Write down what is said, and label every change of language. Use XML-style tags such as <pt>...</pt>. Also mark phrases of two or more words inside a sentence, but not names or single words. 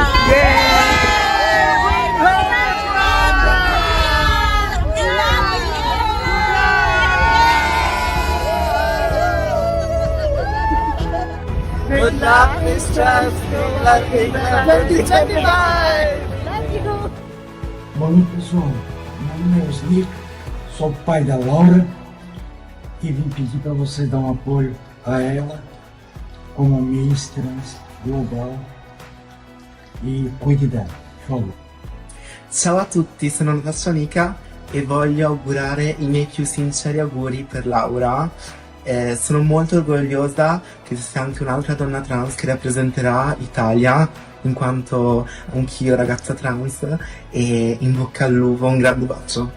<en>Good luck, Miss Trans Global England 2025!</en> <pt>Boa noite, pessoal. Meu nome é Oslir, sou pai da Laura e vim pedir para vocês dar um apoio a ela como Miss Trans Global e cuide dela, por favor.</pt> <it>Ciao a tutti, sono la vostra amica e voglio augurare i miei più sinceri auguri per Laura. Sono molto orgogliosa che ci sia anche un'altra donna trans che rappresenterà l'Italia, in quanto anch'io ragazza trans, e in bocca al lupo, un grande bacio.</it>